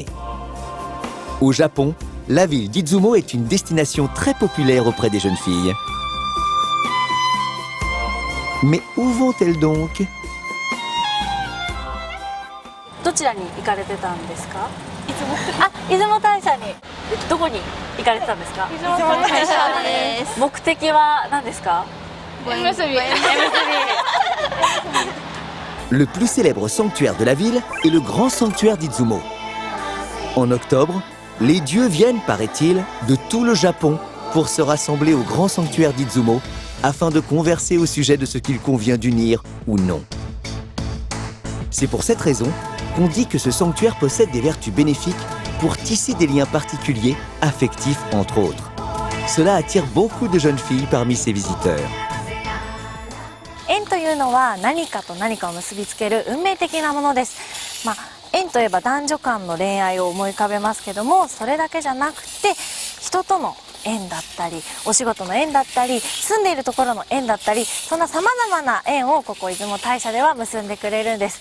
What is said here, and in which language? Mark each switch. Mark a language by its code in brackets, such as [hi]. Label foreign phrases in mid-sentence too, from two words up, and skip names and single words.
[fr] Au Japon, la ville d'Izumo est une destination très populaire auprès des jeunes filles. Mais où vont-elles donc? [ja] どちらに行かれてたんですか？出雲大社に。どこに行かれてたんですか？出雲大社です。目的は何ですか？縁結び。 [fr] Le plus célèbre sanctuaire de la ville est le grand sanctuaire d'Izumo. En octobre, les dieux viennent, paraît-il, de tout le Japon pour se rassembler au grand sanctuaire d'Izumo afin de converser au sujet de ce qu'il convient d'unir ou non. C'est pour cette raison qu'on dit que ce sanctuaire possède des vertus bénéfiques pour tisser des liens particuliers, affectifs entre autres. Cela attire beaucoup de jeunes filles parmi ses visiteurs. [ja] 縁というのは何かと何かを結びつける運命的なものです。縁といえば男女間の恋愛を思い浮かべますけども、それだけじゃなくて人との縁だったり、お仕事の縁だったり、住んでいるところの縁だったり、そんなさまざまな縁をここ出雲大社では結んでくれるんです。